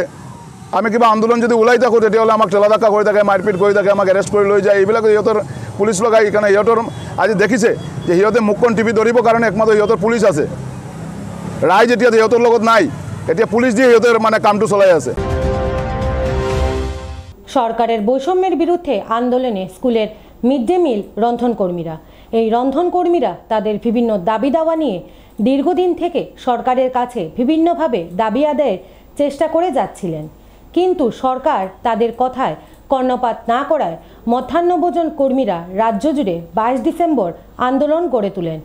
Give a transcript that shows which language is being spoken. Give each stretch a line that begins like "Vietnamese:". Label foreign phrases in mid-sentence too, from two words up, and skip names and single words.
Assamese: আমি কিবা আন্দোলন যদি ওলাই থাকোঁ তেতিয়াহ'লে আমাক ঠেলা ধাক্কা কৰি থাকে, মাৰপিট কৰি থাকে, আমাক এৰেষ্ট কৰি লৈ যায়। এইবিলাক সিহঁতৰ পুলিচ লগাই, সেইকাৰণে সিহঁতৰ আজি দেখিছে যে সিহঁতে মুখখন টিপি ধৰিবৰ কাৰণে একমাত্ৰ সিহঁতৰ পুলিচ আছে। ৰাইজ এতিয়া সিহঁতৰ লগত নাই, এতিয়া পুলিচ দিয়ে সিহঁতৰ কামটো চলাই আছে।
Bangla: সরকারের বৈষম্যের বিরুদ্ধে আন্দোলনে স্কুলের মিড ডে মিল রন্ধন কর্মীরা। এই রন্ধন কর্মীরা তাদের বিভিন্ন দাবি দাওয়া নিয়ে দীর্ঘদিন থেকে সরকারের কাছে বিভিন্নভাবে দাবি আদায়ের চেষ্টা করে যাচ্ছিলেন, কিন্তু সরকার তাদের কথায় কর্ণপাত না করায় মধ্যাহ্নভোজন কর্মীরা রাজ্য জুড়ে 22 ডিসেম্বর আন্দোলন গড়ে তোলেন।